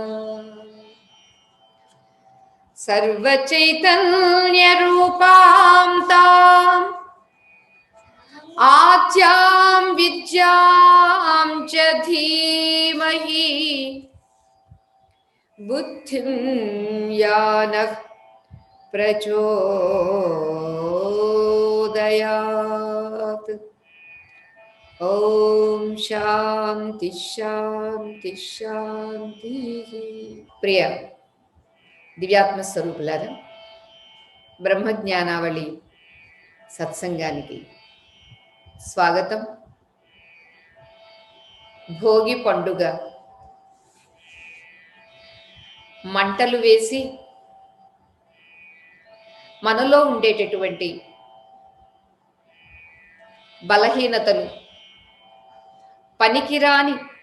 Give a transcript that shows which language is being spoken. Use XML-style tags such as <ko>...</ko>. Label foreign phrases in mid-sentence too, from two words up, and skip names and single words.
<sa>सर्वचैतन्यरूपां ताम् आद्यां विद्यां च धीमहि बुद्धिं यानः प्रचोदयात्। ओम शांति शांति शांति।</sa> <te>ప్రియ దివ్యాత్మ స్వరూపులారా, బ్రహ్మజ్ఞానావళి సత్సంగానికి స్వాగతం. భోగి పండుగ మంటలు వేసి మనలో ఉండేటటువంటి బలహీనతలు, పనికిరాని</te>